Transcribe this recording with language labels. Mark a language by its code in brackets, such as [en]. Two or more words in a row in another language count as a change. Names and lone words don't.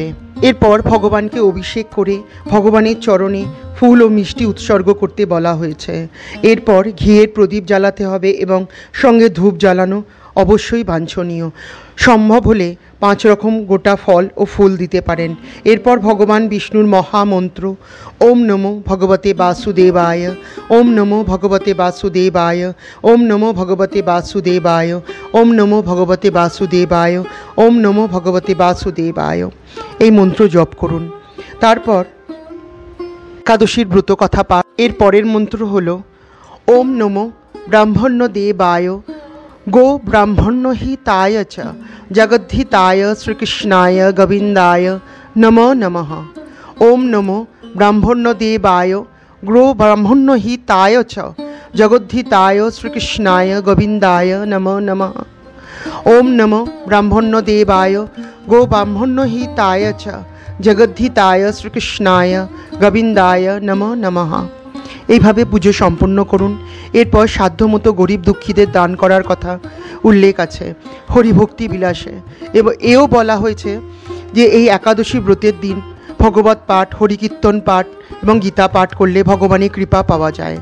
[bn] এরপর ভগবানকে অভিষেক করে ভগবানের চরণে ফুল ও মিষ্টি উৎসর্গ করতে বলা হয়েছে। এরপর ঘিয়ের প্রদীপ জ্বালাতে হবে এবং সঙ্গে ধূপ জ্বালানো অবশ্যই বাঞ্ছনীয়। সম্ভব হলে 5 রকম গোটা ফল ও ফুল দিতে পারেন। এরপর ভগবান বিষ্ণুর মহামন্ত্র [sa] ওম নমো ভগবতে বাসুদেবায়, ওম নমো ভগবতে বাসুদেবায়, ওম নমো ভগবতে বাসুদেবায়, ওম নমো ভগবতে বাসুদেবায়, ওম নমো ভগবতে বাসুদেবায় [bn] এই মন্ত্র জপ করুন। তারপর একাদশীর ব্রত কথা পাঠ। এর পরের মন্ত্র হলো [sa] ওম নমো ব্রাহ্মণ্য দেবায় गो ब्राह्मण्यहिताय च जगद्धिताय श्रीकृष्णाय गोविन्दाय नमो नमः। ओम नमो ब्राह्मण्यदेवाय गो ब्राह्मण्यहिताय च जगद्धिताय श्रीकृष्णाय गोविन्दाय नमो नमः। ओम नमो ब्राह्मण्यदेवाय गो ब्राह्मण्यहिताय च जगद्धिताय श्रीकृष्णाय गोविन्दाय नमो नमः। [bn] এইভাবে পুজো সম্পন্ন করুন। এরপর সাধ্যমতো গরিব দুঃখীদের দান করার কথা উল্লেখ আছে হরিভক্তি বিলাসে। এবং এও বলা হয়েছে যে এই একাদশী ব্রতের দিন ভগবত পাঠ, হরিকীর্তন পাঠ এবং গীতা পাঠ করলে ভগবানের কৃপা পাওয়া যায়।